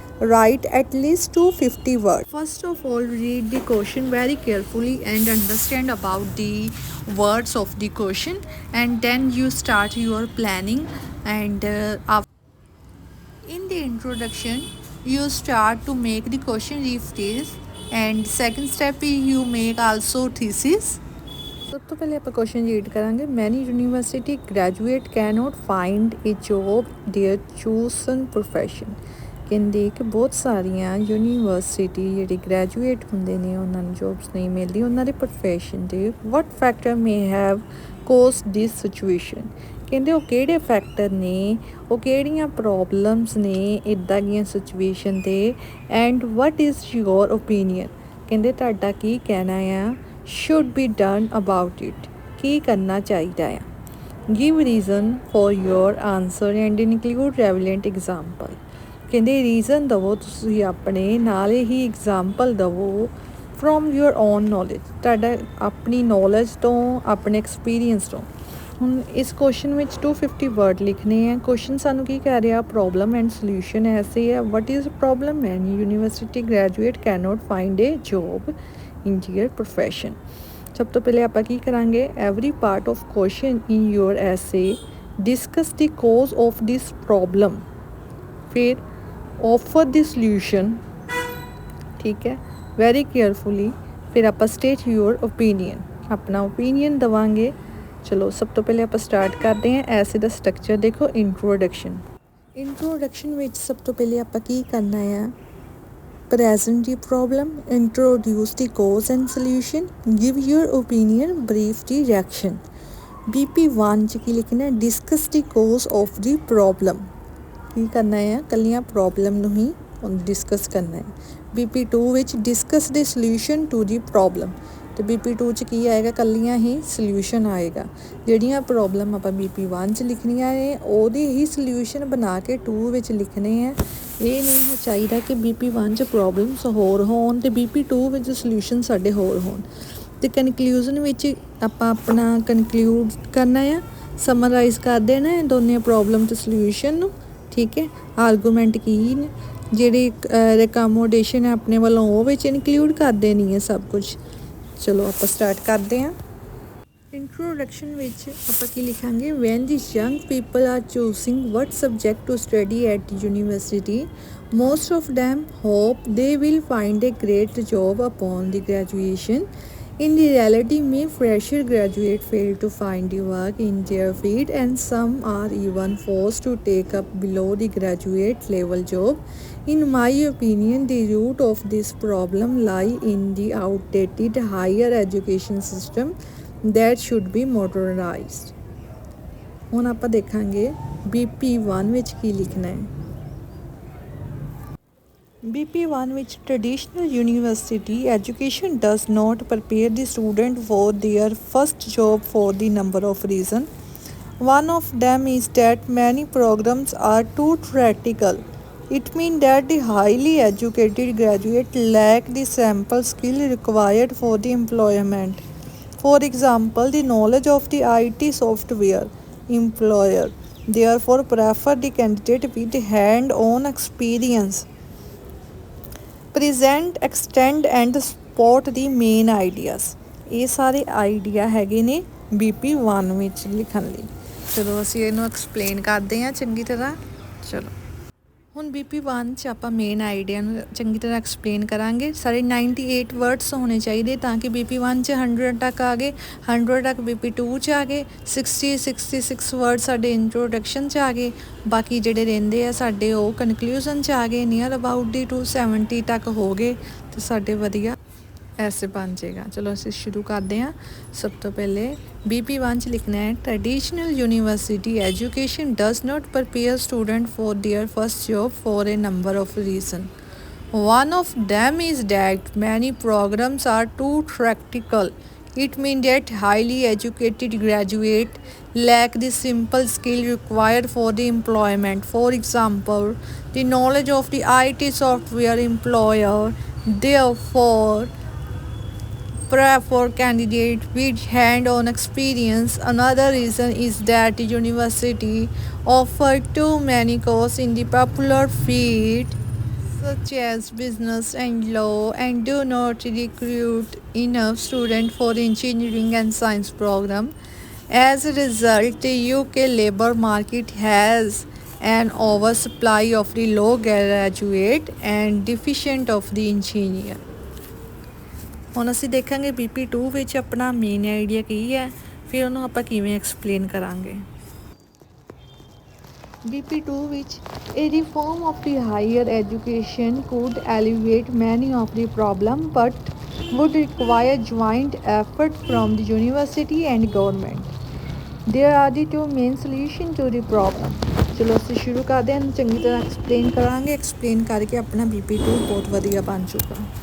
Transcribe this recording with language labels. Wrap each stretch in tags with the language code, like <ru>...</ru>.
<en>Write at least 250 words. First of all, read the question very carefully and understand about the words of the question, and then you start your planning. And in the introduction, you start to make the question rephrase, and second step you make also thesis.</en> <pa>ਸਭ ਤੋਂ ਪਹਿਲੇ ਆਪਾਂ question read ਕਰਾਂਗੇ।</pa> <en>Many university graduate cannot find a job their chosen profession.</en> <pa>ਕਹਿੰਦੇ ਕਿ ਬਹੁਤ ਸਾਰੀਆਂ ਯੂਨੀਵਰਸਿਟੀ ਜਿਹੜੇ ਗ੍ਰੈਜੂਏਟ ਹੁੰਦੇ ਨੇ ਉਹਨਾਂ ਨੂੰ ਜੋਬਸ ਨਹੀਂ ਮਿਲਦੀ ਉਹਨਾਂ ਦੇ ਪ੍ਰੋਫੈਸ਼ਨ 'ਤੇ।</pa> <en>What factor may have cause this situation.</en> <pa>ਕਹਿੰਦੇ ਉਹ ਕਿਹੜੇ ਫੈਕਟਰ ਨੇ, ਉਹ ਕਿਹੜੀਆਂ ਪ੍ਰੋਬਲਮਸ ਨੇ ਇੱਦਾਂ ਦੀਆਂ ਸਿਚੁਏਸ਼ਨ 'ਤੇ।</pa> <en>And what is your opinion.</en> <pa>ਕਹਿੰਦੇ ਤੁਹਾਡਾ ਕੀ ਕਹਿਣਾ ਆ।</pa> <en>should be done about it,</en> <pa>ਕੀ ਕਰਨਾ ਚਾਹੀਦਾ ਆ।</pa> <en>give reason for your answer and include relevant example।</en> <pa>ਕਹਿੰਦੇ ਰੀਜ਼ਨ ਦਵੋ ਤੁਸੀਂ ਆਪਣੇ, ਨਾਲ ਹੀ ਐਗਜ਼ਾਮਪਲ ਦਵੋ</pa> <en>from your own knowledge,</en> <pa>ਤੁਹਾਡਾ ਆਪਣੀ ਨੌਲੇਜ ਤੋਂ, ਆਪਣੇ ਐਕਸਪੀਰੀਅੰਸ ਤੋਂ। ਹੁਣ ਇਸ ਕੁਐਸਚਨ ਵਿੱਚ 250 ਵਰਡ ਲਿਖਣੇ ਆ। ਕੁਐਸਚਨ ਸਾਨੂੰ ਕੀ ਕਹਿ ਰਿਹਾ, ਪ੍ਰੋਬਲਮ ਐਂਡ ਸੋਲਿਊਸ਼ਨ ਐਸੇ ਹੈ।</pa> <en>What is problem. Many university graduate cannot find a job in your profession।</en> <pa>ਸਭ ਤੋਂ ਪਹਿਲੇ ਆਪਾਂ ਕੀ ਕਰਾਂਗੇ,</pa> <en>every part of question in your essay discuss the cause of this problem, ਫਿਰ offer the solution,</en> <pa>ਠੀਕ ਹੈ,</pa> <en>very carefully।</en> <pa>ਫਿਰ ਆਪਾਂ</pa> <en>state your opinion,</en> <pa>ਆਪਣਾ opinion ਦਵਾਂਗੇ। ਚਲੋ ਸਭ ਤੋਂ ਪਹਿਲੇ ਆਪਾਂ ਸਟਾਰਟ ਕਰਦੇ ਹਾਂ। ਐਸੇ ਦਾ ਸਟਰਕਚਰ ਦੇਖੋ। ਇੰਟਰੋਡਕਸ਼ਨ ਵਿੱਚ ਸਭ ਤੋਂ ਪਹਿਲੇ ਆਪਾਂ ਕੀ ਕਰਨਾ ਆ,</pa> <en>present the problem, introduce the cause and solution, give your opinion, brief the reaction। BP1</en> <pa>ਚ ਕੀ ਲਿਖਣਾ,</pa> <en>discuss the cause of the problem।</en> <pa>ਕੀ ਕਰਨਾ ਹੈ, ਕੱਲੀਆਂ ਪ੍ਰੋਬਲਮ ਨੂੰ ਹੀ ਡਿਸਕਸ ਕਰਨਾ ਹੈ। BP2 ਵਿੱਚ</pa> <en>discuss the solution to the problem,</en> <pa>ਅਤੇ BP2 ਚ ਕੀ ਆਏਗਾ, ਕੱਲੀਆਂ ਹੀ ਸਲਿਊਸ਼ਨ ਆਏਗਾ। ਜਿਹੜੀਆਂ ਪ੍ਰੋਬਲਮ ਆਪਾਂ BP1 ਚ ਲਿਖਣੀਆਂ ਨੇ ਉਹਦੀ ਹੀ ਸਲਿਊਸ਼ਨ ਬਣਾ ਕੇ 2 ਵਿੱਚ ਲਿਖਣੇ ਆ। ਇਹ ਨਹੀਂ ਹੋ ਚਾਹੀਦਾ ਕਿ BP1 ਚ ਪ੍ਰੋਬਲਮਸ ਹੋਰ ਹੋਣ ਅਤੇ BP2 ਵਿੱਚ ਸਲਿਊਸ਼ਨ ਸਾਡੇ ਹੋਰ ਹੋਣ। ਅਤੇ ਕਨਕਲੂਜ਼ਨ ਵਿੱਚ ਆਪਾਂ ਆਪਣਾ ਕਨਕਲੂਡ ਕਰਨਾ ਆ, ਸਮਰਾਈਜ਼ ਕਰ ਦੇਣਾ ਹੈ ਦੋਨੇ ਪ੍ਰੋਬਲਮ ਅਤੇ ਸਲਿਊਸ਼ਨ ਨੂੰ, ਠੀਕ ਹੈ। ਆਰਗੂਮੈਂਟ ਕੀ ਨੇ, ਜਿਹੜੀ ਰਿਕਮੋਡੇਸ਼ਨ ਹੈ ਆਪਣੇ ਵੱਲੋਂ ਉਹ ਵਿੱਚ ਇਨਕਲੂਡ ਕਰ ਦੇਣੀ ਹੈ ਸਭ ਕੁਛ। ਚਲੋ ਆਪਾਂ ਸਟਾਰਟ ਕਰਦੇ ਹਾਂ। ਇੰਟਰੋਡਕਸ਼ਨ ਵਿੱਚ ਆਪਾਂ ਕੀ ਲਿਖਾਂਗੇ,</pa> <en>When the young people are choosing what subject to study at university, most of them hope they will find a great job upon the graduation. In reality, many fresher graduates fail to find the work in their field, and some are even forced to take up below the graduate level job. In my opinion, the root of this problem lie in the outdated higher education system that should be modernized।</en> <pa>ਹੁਣ ਆਪਾਂ ਦੇਖਾਂਗੇ BP1 ਵਿੱਚ ਕੀ ਲਿਖਣਾ ਹੈ।</pa> <en>BP1 ਵਿੱਚ traditional university education does not prepare the student for their first job for the number of reasons. One of them is that many programs are too theoretical. It means that the highly educated graduate lack the sample skill required for the employment. For example, the knowledge of the IT software. Employer therefore prefer the candidate with hand-on experience, present, extend and support the main ideas।</en> <pa>ਇਹ ਸਾਰੇ idea ਹੈਗੇ ਨੇ BP1 ਵਿੱਚ ਲਿਖਣ ਲਈ। ਚਲੋ ਅਸੀਂ ਇਹਨੂੰ ਐਕਸਪਲੇਨ ਕਰਦੇ ਹਾਂ ਚੰਗੀ ਤਰ੍ਹਾਂ। ਚਲੋ ਹੁਣ BP1 ਚ ਆਪਾਂ ਮੇਨ ਆਈਡੀਆ ਨੂੰ ਚੰਗੀ ਤਰ੍ਹਾਂ ਐਕਸਪਲੇਨ ਕਰਾਂਗੇ। ਸਾਰੇ 98 ਵਰਡਸ ਹੋਣੇ ਚਾਹੀਦੇ ਤਾਂ ਕਿ BP1 ਚ 100 ਤੱਕ ਆ ਗਏ, 100 ਤੱਕ BP2 ਚ ਆ ਗਏ, 66 ਵਰਡ ਸਾਡੇ ਇੰਟਰੋਡਕਸ਼ਨ ਚ ਆ ਗਏ, ਬਾਕੀ ਜਿਹੜੇ ਰਹਿੰਦੇ ਆ ਸਾਡੇ ਉਹ ਕਨਕਲੂਜ਼ਨ ਚ ਆ ਗਏ।</pa> <en>near about the 270</en> <pa>ਤੱਕ ਹੋ ਗਏ ਅਤੇ ਸਾਡੇ ਵਧੀਆ</pa> <hi>ऐसे बन जाएगा। चलो</hi> <pa>ਅਸੀਂ</pa> <hi>शुरू करते हैं। सब तो पहले BP1 च लिखना है</hi> <en>Traditional university education does not prepare student for their first job for a number of reason. One of them is that many programs are too practical. It means that highly educated graduates lack the simple skill required for the employment. For example, the knowledge of the IT software employer therefore for candidates with hand-on experience. Another reason is that the university offer too many courses in the popular field such as business and law and do not recruit enough students for engineering and science program. As a result, the UK labor market has an oversupply of the low graduate and deficient of the engineer।</en> <pa>ਹੁਣ ਅਸੀਂ ਦੇਖਾਂਗੇ BP2 ਵਿੱਚ ਆਪਣਾ main idea ਕੀ ਹੈ, ਫਿਰ ਉਹਨੂੰ ਆਪਾਂ ਕਿਵੇਂ ਐਕਸਪਲੇਨ ਕਰਾਂਗੇ।</pa> <en>BP2 ਵਿੱਚ a reform of the higher education could alleviate many of the problem but would require joint effort from the university and government. There are the two main solution to the problem।</en> <pa>ਚਲੋ ਅਸੀਂ ਸ਼ੁਰੂ ਕਰਦੇ ਹਾਂ, ਚੰਗੀ ਤਰ੍ਹਾਂ explain ਕਰਾਂਗੇ। Explain ਕਰਕੇ ਆਪਣਾ BP2 ਬਹੁਤ ਵਧੀਆ ਬਣ ਚੁੱਕਾ।</pa>